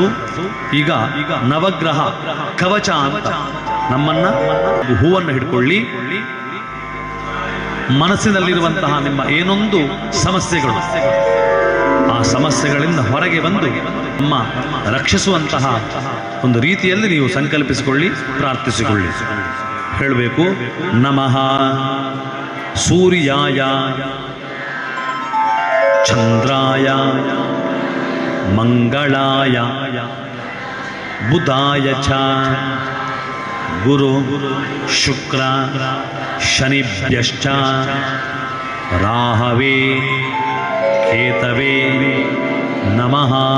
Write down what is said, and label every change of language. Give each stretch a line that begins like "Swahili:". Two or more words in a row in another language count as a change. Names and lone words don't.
Kannada: ಈಗ ನವಗ್ರಹ ಕವಚ ಅಂತ ನಮ್ಮನ್ನ ಹೂವನ್ನು ಹಿಡ್ಕೊಳ್ಳಿ, ಮನಸ್ಸಿನಲ್ಲಿರುವಂತಹ ನಿಮ್ಮ ಏನೊಂದು ಸಮಸ್ಯೆಗಳು, ಆ ಸಮಸ್ಯೆಗಳಿಂದ ಹೊರಗೆ ಬಂದು ನಮ್ಮ ರಕ್ಷಿಸುವಂತಹ ಒಂದು ರೀತಿಯಲ್ಲಿ ನೀವು ಸಂಕಲ್ಪಿಸಿಕೊಳ್ಳಿ, ಪ್ರಾರ್ಥಿಸಿಕೊಳ್ಳಿ. ಹೇಳಬೇಕು,
Sanskrit: ನಮಃ ಸೂರ್ಯಾಯ ಚಂದ್ರಾಯ ಮಂಗಳಾಯ ಬುಧಾಯ ಚ ಗುರು ಶುಕ್ರ ಶನಿಭ್ಯಶ್ಚ ರಾಹವೇ ಕೇತವೇ ನಮಃ.